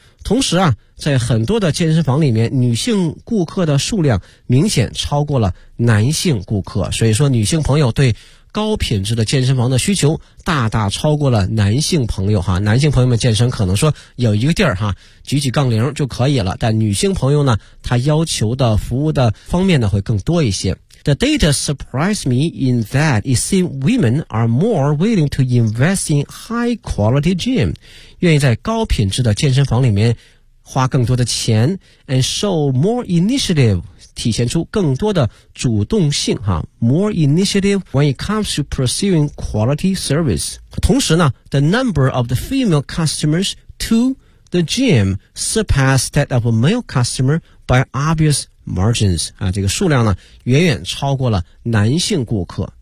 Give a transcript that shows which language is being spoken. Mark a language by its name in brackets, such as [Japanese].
[Chinese] 同时啊，在很多的健身房里面，女性顾客的数量明显超过了男性顾客，所以说女性朋友对高品质的健身房的需求大大超过了男性朋友哈，男性朋友们健身可能说有一个地儿哈，举起杠铃就可以了，但女性朋友呢，她要求的服务的方面呢会更多一些。 [English] The data surprised me in that it seems women are more willing to invest in high quality gym, [Chinese] 愿意在高品质的健身房里面花更多的钱 [English] and show more initiative, [Chinese] 体现出更多的主动性哈 [English] ,more initiative when it comes to pursuing quality service. [Chinese] 同时呢 [English] ,the number of the female customers to the gym surpassed that of a male customer by obvious margins. [Chinese] 啊，这个数量呢远远超过了男性顾客。